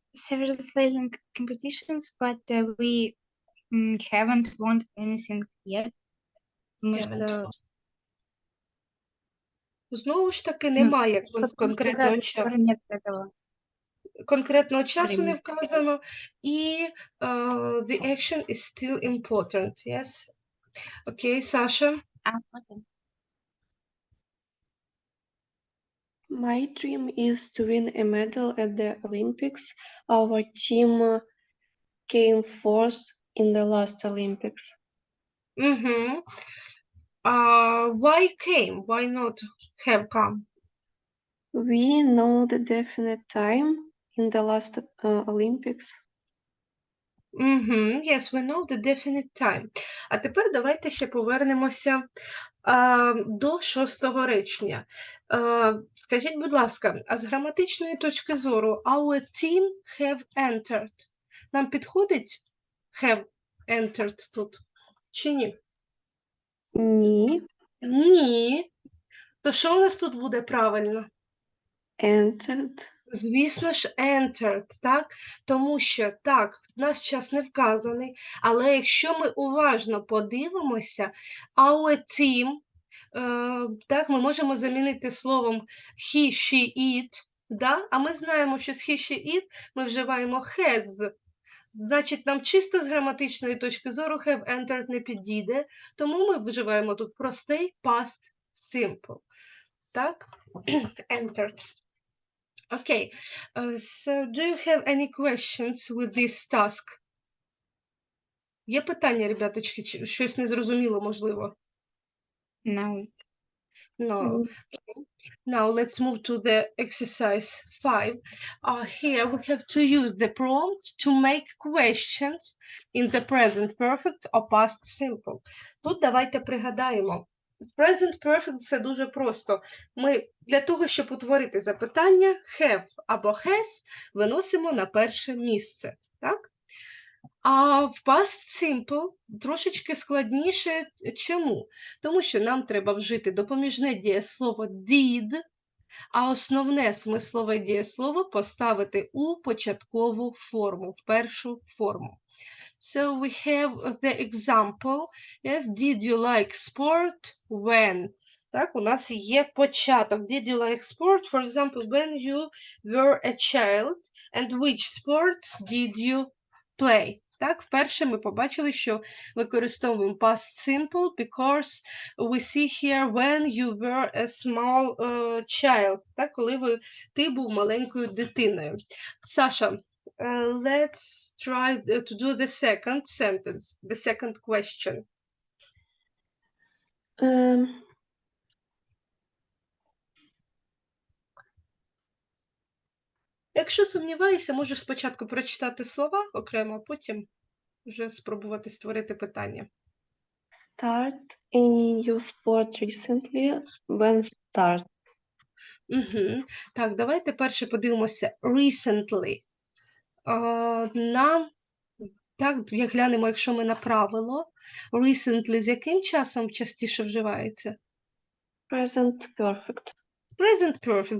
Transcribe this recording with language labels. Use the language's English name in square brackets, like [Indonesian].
[English] Several sailing competitions, but we haven't won anything yet. [Ukrainian] Тому що Знову ж таки, немає конкретного часу. [Russian] скоро нет этого. [Ukrainian] Конкретного часу не [Russian] Времени. [Ukrainian] вказано. [English] І the action is still important. [Ukrainian] Yes? Окей, Саша. [English] Okay. My dream is to win a medal at the Olympics. Our team came fourth in the last Olympics. Угу. Why came? Why not have come? We know the definite time in the last Olympics. Yes, we know the definite time. [Ukrainian] А тепер давайте ще повернемося до шостого речення. Скажіть, будь ласка, а з граматичної точки зору [English] our team have entered. [Ukrainian] Нам підходить [English] have entered [Ukrainian] тут? Чи ні? Ні. Ні. То що у нас тут буде правильно? [English] Entered. [Ukrainian] Звісно ж, entered, так? Тому що, так, в нас час не вказаний, але якщо ми уважно подивимося, [English] our team, [Ukrainian] так, ми можемо замінити словом he, she, it, да? А ми знаємо, що з he, she, it ми вживаємо has. Значить, нам чисто з граматичної точки зору have entered не підійде, тому ми вживаємо тут простий past simple. [English] Так? Entered. Okay. So do you have any questions with this task? [Ukrainian] Є питання, ребяточки, чи щось незрозуміло, можливо? [English] No. No. Now let's move to the exercise 5. Here we have to use the prompt to make questions in the present perfect or past simple. [Ukrainian] Тут давайте пригадаємо. В present perfect все дуже просто. Ми для того, щоб утворити запитання, have або has виносимо на перше місце. Так? А в past simple трошечки складніше. Чому? Тому що нам треба вжити допоміжне дієслово did, а основне смислове дієслово поставити у початкову форму, в першу форму. [English] So we have the example. Yes, did you like sport? When? [Ukrainian] Так, у нас є початок. [English] Did you like sport? For example, when you were a child. And which sports did you play? [Ukrainian] Так, вперше ми побачили, що використовуємо past simple [English] because we see here when you were a small child. [Ukrainian] Так, коли ти був маленькою дитиною. [English] Саша, let's try to do the second sentence, the second question. [Ukrainian] Якщо сумніваєшся, можеш спочатку прочитати слова окремо, а потім вже спробувати створити питання. [English] Start any new sport recently? When start? Угу. [Ukrainian] Так, давайте перше подивимося recently. Нам, так, як глянемо, якщо ми на правило, recently з яким часом частіше вживається? [English] Present perfect. Present perfect.